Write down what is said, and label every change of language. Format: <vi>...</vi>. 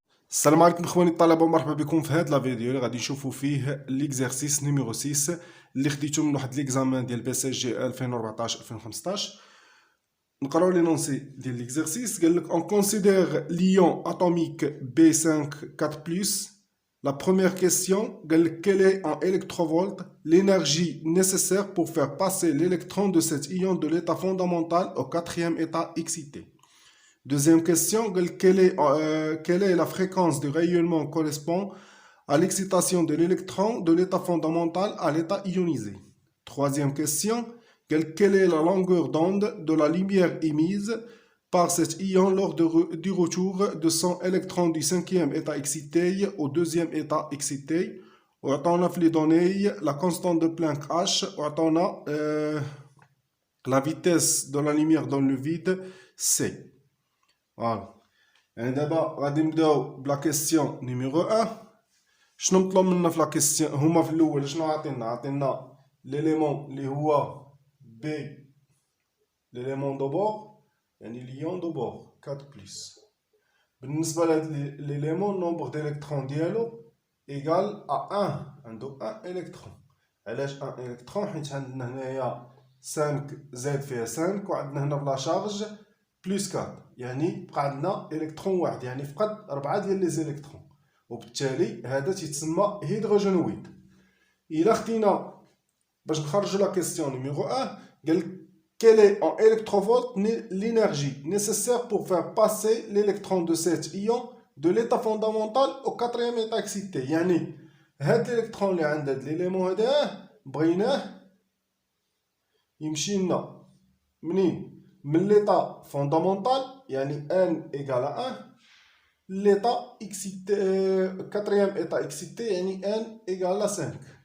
<ar>السلام عليكم اخواني الطلبه ومرحبا بكم في هذا الفيديو اللي غادي نشوفوا فيه ليكزارسيس نيميرو 6 اللي خديته من واحد ليكزامان ديال بي اس جي 2014 2015. نقراو لي نونسي ديال ليكزارسيس. قال لك اون كونسيدير ل'ion atomique B5 4+.</ar> <fr>La première question, quelle est en électrovolts l'énergie nécessaire pour faire passer l'électron de cet ion de l'état fondamental au quatrième état excité? Deuxième question, quelle est la fréquence du rayonnement correspond à l'excitation de l'électron de l'état fondamental à l'état ionisé? Troisième question, quelle est la longueur d'onde de la lumière émise par cet ion lors du retour de son électron du cinquième état excité au deuxième état excité? On a les données, la constante de Planck H, on a la vitesse de la lumière dans le vide C. فوالا.</fr> <ar>يعني دابا غادي نبداو بلا كيسيون نيميرو 1. شنو مطلوب منا في لا كيسيون؟ هما في الاول شنو عطينا ليليمون اللي هو بي، ليليمون دو بور يعني ليون دو بور 4+. بالنسبه لهاد ليليمون نومبر ديليكترون ديالو ايكال ا 1، عندو 1 الكترون. علاش 1 الكترون؟ حيت عندنا هنايا 5 زائد فيها 5 وعندنا هنا بلا شارج بلس 4، يعني بقى عندنا الكترون واحد، يعني فقد 4 ديال لي زيليكترون، وبالتالي هذا تيتسمى هيدروجينويد. الا خدينا باش نخرجوا لا كيسيون نيميرو 1، قال</ar> <fr>quelle est en électrovolts l'énergie nécessaire pour faire passer l'électron de cet ion de l'état fondamental au quatrième état excité.</fr> <ar>يعني هاد الالكترون اللي عند هاد ليليمون هذا بغيناه يمشي لنا منين؟ من</ar> <fr>l'état fondamental</fr> <ar>يعني</ar> <fr>n égale à 1 l'état excité</fr> <ar>quatrième état excité يعني</ar> <fr>n égale à 5.</fr>